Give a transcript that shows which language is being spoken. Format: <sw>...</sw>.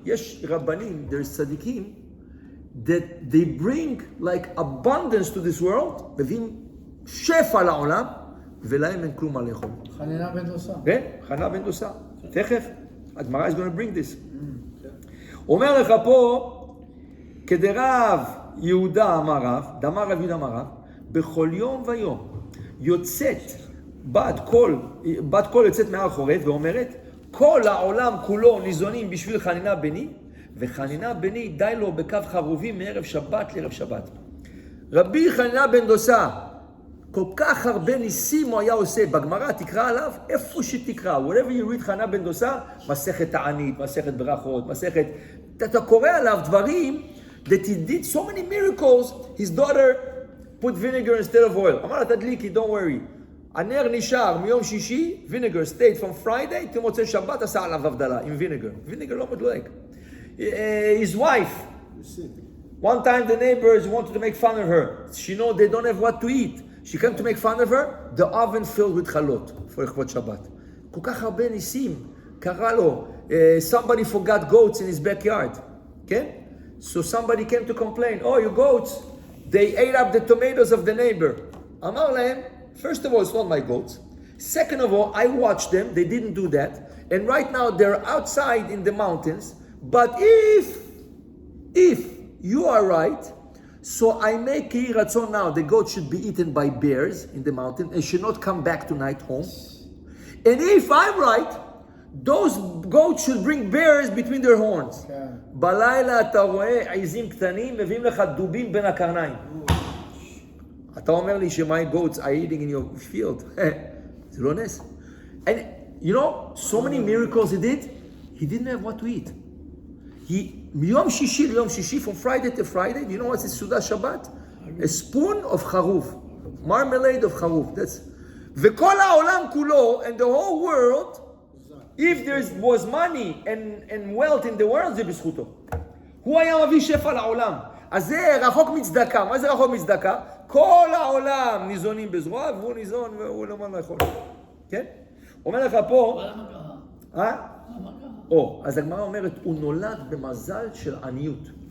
<he>יש רבנים,</he> <en>there's</en> <he>צדיקים,</he> <en>that they bring like abundance to this world,</en> <he>מביאים שפע לעולם, ולהם אין כלום מה לאכול. חנינה בן דוסה. כן, חנינה בן דוסה. תכף, הגמרא is going to bring this. אומר לך פה, כדרב יהודה אמר רב, דאמר רב יהודה אמר רב, בכל יום ויום יוצאת בת קול יוצאת מהר חורב ואומרת, כל העולם כולו ניזונים בשביל חנינה בני, וחנינה בני די לו בקו חרובים מערב שבת לערב שבת. רבי חנינה בן דוסה, כל כך הרבה ניסים הוא היה עושה, בגמרא תקרא עליו, איפה שתקרא,</he> <en>wherever you read</en> <he>חנינה בן דוסה, מסכת תענית, מסכת ברכות, מסכת, אתה קורא עליו דברים,</he> <en>that he did so many miracles, his daughter put vinegar instead of oil.</en> <he>אמר לה תדליקי,</he> <en>don't worry.</en> <he>הנר נשאר מיום שישי,</he> <en>vinegar stayed from Friday,</en> <he>תמוצא שבת עשה עליו הבדלה עם vinegar. vinegar לא מדלק.</he> <en>His wife, one time the neighbors wanted to make fun of her. She know they don't have what to eat. She came to make fun of her, the oven filled with חלות, for לכבוד שבת.</en> <he>כל כך הרבה ניסים, קרא לו,</he> <en>somebody forgot goats in his backyard.</en> <he>כן?</he> <en>So somebody came to complain, oh, your goats, they ate up the tomatoes of the neighbor.</en> <he>אמר להם,</he> <en>first of all, it's not my goats. Second of all, I watched them, they didn't do that. And right now, they're outside in the mountains. But if you are right, so I make Kiratzon now, the goat should be eaten by bears in the mountain and should not come back tonight home. And if I'm right, those goats should bring bears between their horns.</en> <he>בלילה אתה רואה עיזים קטנים, מביאים לך דובים בין הקרניים. אתה אומר לי ש-</he> <en>my goats are eating in your field.</en> <he>זה לא נס.</he> <en>And you know, so many miracles he did, he didn't have what to eat.</en> <he>מיום שישי ליום שישי,</he> <en>from Friday to Friday, you know what's סעודה שבת? A spoon of חרוב. Marmalade of חרוב.</en> <he>וכל העולם כולו,</he> <en>and the whole world, if there was money and wealth in the world,</en> <he>זה בזכותו. הוא היה מביא שפע לעולם. אז זה רחוק מצדקה. מה זה רחוק מצדקה? כל העולם ניזונים בזרוע, והוא ניזון והוא לא מה לאכול. כן? אומר לך פה... אבל למה ככה? למה ככה? אז הגמרא אומרת, הוא נולד במזל של עניות.</he>